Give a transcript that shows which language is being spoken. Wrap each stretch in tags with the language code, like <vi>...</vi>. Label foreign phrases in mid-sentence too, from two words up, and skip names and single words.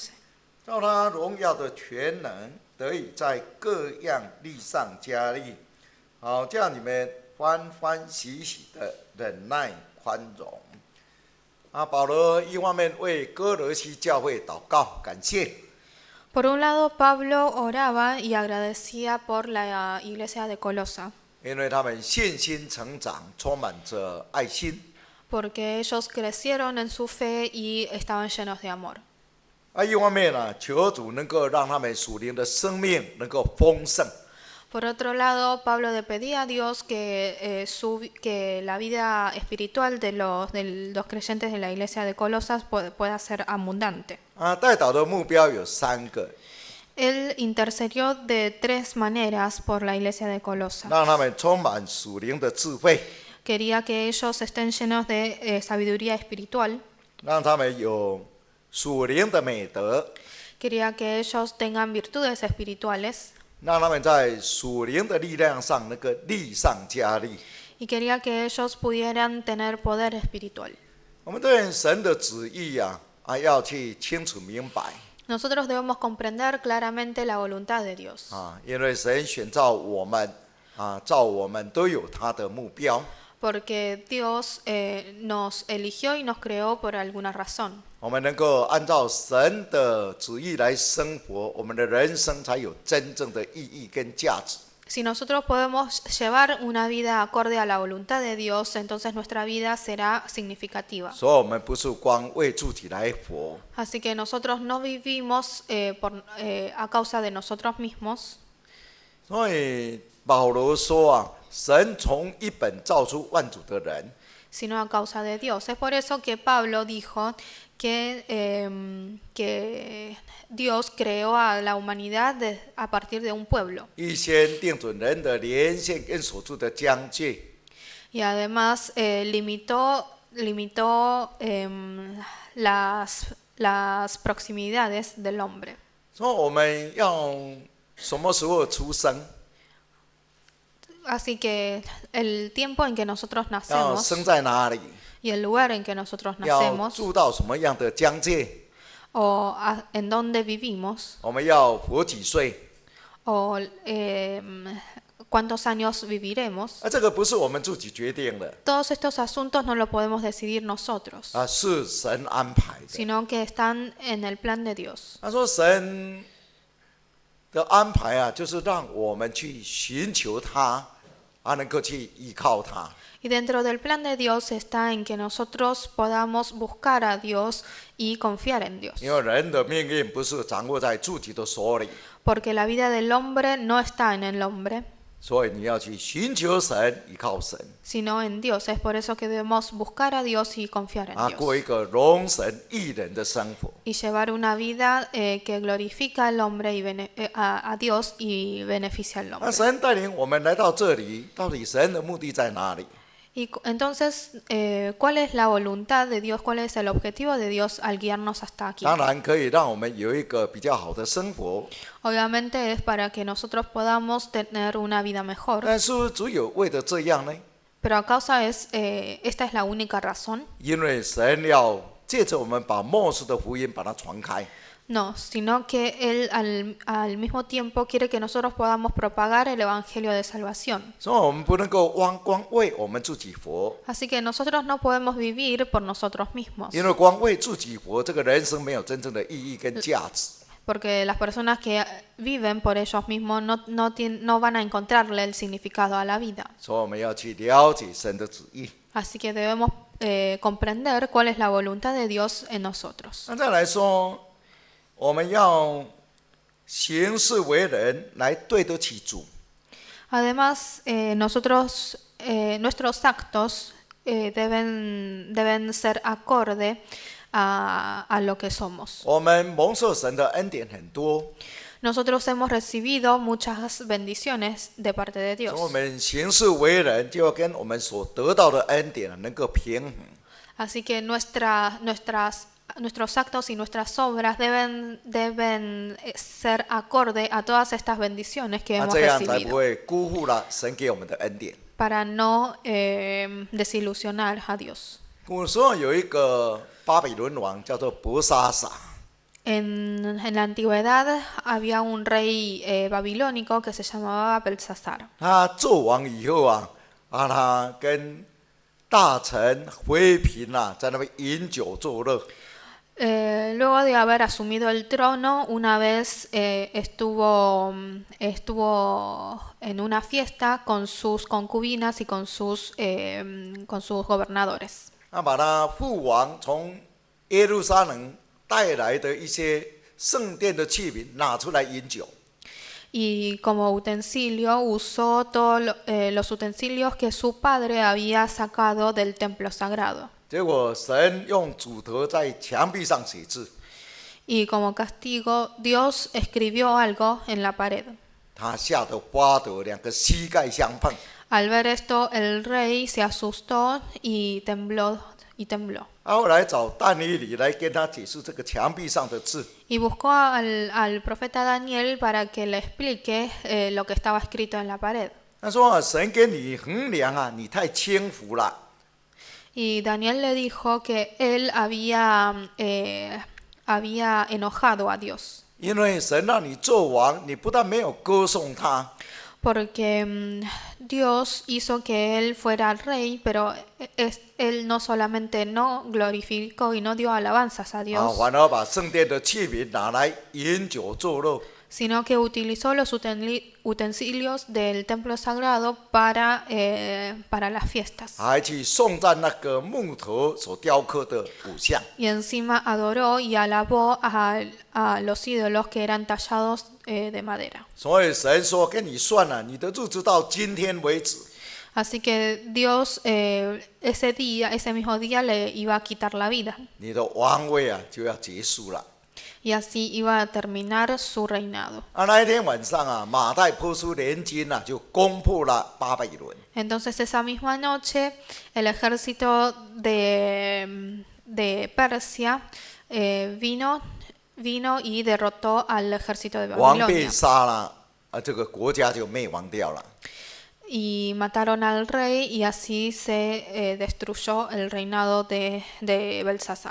<zh>照他荣耀的全能，得以在各样力上加力，好叫你们欢欢喜喜的忍耐宽容。保罗一方面为哥罗西教会祷告感谢，</zh> <es>Por un lado, Pablo oraba y agradecía por la iglesia de Colosa,</es> <zh>因为他们信心成长，充满着爱心。</zh> <es>porque ellos crecieron en su fe y estaban llenos de amor.</es> <zh>一方面求主能够让他们属灵的生命能够丰盛。</zh> <es>Por otro lado, Pablo le pedía a Dios que la vida espiritual de los creyentes de la iglesia de Colosas pueda ser abundante.</es> <zh>代祷的目标有3个，</zh> <es>Él intercedió de 3 maneras por la iglesia de Colosa.</es> <zh>让他们充满属灵的智慧，</zh> <es>Quería que ellos estén llenos de sabiduría espiritual.</es> <zh>让他们有属灵的美德，</zh> <es>Quería que ellos tengan virtudes espirituales.</es> <zh>让他们在属灵的力量上能够力上加力。</zh> <es>Y quería que ellos pudieran tener poder espiritual.</es> <zh>我们对神的旨意要去清楚明白</zh> <es>Nosotros debemos comprender claramente la voluntad de Dios.</es> <zh>因为神选召我们造我们都有他的目标。</zh> <es>Porque Dios nos eligió y nos creó por alguna razón.</es> <zh>我们能够按照神的旨意来生活，我们的人生才有真正的意义跟价值。</zh> <es>Si nosotros podemos llevar una vida acorde a la voluntad de Dios, entonces nuestra vida será significativa.</es> <zh>所以，我们不是光为自己来活，</zh> <es>Así que nosotros no vivimos a causa de nosotros mismos.</es> <zh>所以保罗说神从一本造出万族的人，</zh> <es>Sino a causa de Dios. Es por eso que Pablo dijo que Dios creó a la humanidad a partir de un pueblo.</es> <zh>预先定准人的年限跟所住的疆界，</zh> <es>Y además limitó las proximidades del hombre.</es> <zh>说我们要什么时候出生，</zh> <es>Así que el tiempo en que nosotros</es> <zh>要</zh> <es>nacemos</es> <zh>生在哪里，</zh> <es>y el lugar en que nosotros</es> <zh>要</zh> <es>nacemos</es> <zh>住到什么样的疆界，</zh> <es>o en dónde vivimos</es> <zh>我们要活几岁，</zh> <es>o cuántos años viviremos,</es> <zh>这个不是我们自己决定的，</zh> <es>todos estos asuntos no lo podemos decidir nosotros,</es> <zh>是神安排的。</zh> <es>sino que están en el plan de Dios.</es> <zh>他说神的安排就是让我们去寻求他，能够去依靠他。</zh> <es>Y dentro del plan de Dios está en que nosotros podamos buscar a Dios y confiar en Dios.</es> <zh>因为人的命运不是掌握在自己的手里，</zh> <es>Porque la vida del hombre no está en el hombre,</es> <zh>所以你要去寻求神，依靠神，</zh> <es>sino en Dios. Es por eso que debemos buscar a Dios y confiar en</es> <zh>过</zh> <es>Dios.</es> <zh>一个荣神益人的生活。</zh> <es>Y llevar una vida que glorifica al hombre y a Dios y beneficia al</es> <zh>那</zh> <es>hombre.</es> <zh>神带领我们来到这里，到底神的目的在哪里？</zh> <es>Y entonces, ¿cuál es la voluntad de Dios? ¿Cuál es el objetivo de Dios al guiarnos hasta aquí?</es> <zh>当然可以让我们有一个比较好的生活，</zh> <es>Obviamente es para que nosotros podamos tener una vida mejor.</es> <zh>但是只有为了这样呢？</zh> <es>Pero a causa esta es la única razón.</es> <zh>因为神要借着我们把末世的福音把它传开。</zh> <es>No, sino que Él al mismo tiempo quiere que nosotros podamos propagar el Evangelio de salvación.</es> <zh>所以我们不能够光为我们自己活，</zh> <es>Así que nosotros no podemos vivir por nosotros mismos.</es> <zh>因为光为自己活，这个人生没有真正的意义跟价值。</zh> <es>Porque las personas que viven por ellos mismos no van a encontrarle el significado a la vida.</es> <zh>所以我们要去了解神的旨意。</zh> <es>Así que debemos comprender cuál es la voluntad de Dios en nosotros.</es> <zh>那再来说，我们要行事为人来对得起主。</zh> <es>Además, nuestros actos deben ser acorde a lo que somos.</es> <zh>我们蒙受神的恩典很多，</zh> <es>Nosotros hemos recibido muchas bendiciones de parte de</es> <zh>所以</zh> <es>Dios.</es> <zh>我们行事为人就要跟我们所得到的恩典能够平衡。</zh> <es>Así que nuestros actos y nuestras obras deben ser acorde a todas estas bendiciones que</es> <zh>那</zh> <es>hemos</es> <zh>这样才不</zh> <es>recibido,</es> <zh>会辜负了神给我们的恩典。</zh> <es>para no desilusionar a Dios.</es> <zh>古时候有一个巴比伦王叫做伯沙撒，</zh> <es>En la antigüedad había un rey babilónico que se llamaba Belsasar.</es> <zh>他做王以后啊，他跟大臣妃嫔啊，在那边饮酒作乐。</zh> <es>Luego de haber asumido el trono, una vez estuvo en una fiesta con sus concubinas y con sus gobernadores.</es> <zh>他把他父王从耶路撒冷带来的一些圣殿的器皿拿出来饮酒。</zh> <es>Y como utensilio usó todos los utensilios que su padre había sacado del templo sagrado.</es> <zh>结果神用指头在墙壁上写字，</zh> <es>Y como castigo, Dios escribió algo en la pared.</es> <zh>他吓得发抖，两个膝盖相碰。</zh> <es>Al ver esto, el rey se asustó y tembló.</es> <zh>后来找但以理来跟他解释这个墙壁上的字。</zh> <es>Y buscó al profeta Daniel para que le explique lo que estaba escrito en la pared.</es> <zh>他说：“神给你衡量啊，你太轻浮了。</zh> <es>Y Daniel le dijo que él había enojado a Dios.</es> <zh>因为神让你做王，你不但没有歌颂他，</zh> <es>Porque Dios hizo que él fuera rey, pero él no solamente no glorificó y no dio alabanzas a 啊， Dios,</es> <zh>反而把圣殿的器皿拿来饮酒作乐。</zh> <es>sino que utilizó los utensilios del templo sagrado para las fiestas.</es> <zh>还去颂赞那个木头所雕刻的骨像。</zh> <es>Y encima adoró y alabó a los ídolos que eran tallados de madera.</es> <zh>所以神说：“跟你算了，你的日子到今天为止。</zh> <es>Así que Dios ese mismo día le iba a quitar la vida.</es> <zh>你的王位啊就要结束了。”</zh> <es>Y así iba a terminar su reinado.</es> <zh>啊，那一天晚上啊，马代波斯联军啊就攻破了巴比伦。</zh> <es>Entonces esa misma noche el ejército de Persia vino y derrotó al ejército de</es> <zh>王被</zh> <es>Babilonia.</es> <zh>杀了，啊，这个国家就灭亡掉了。</zh> <es>Y mataron al rey y así se destruyó el reinado de Belsasar.</es>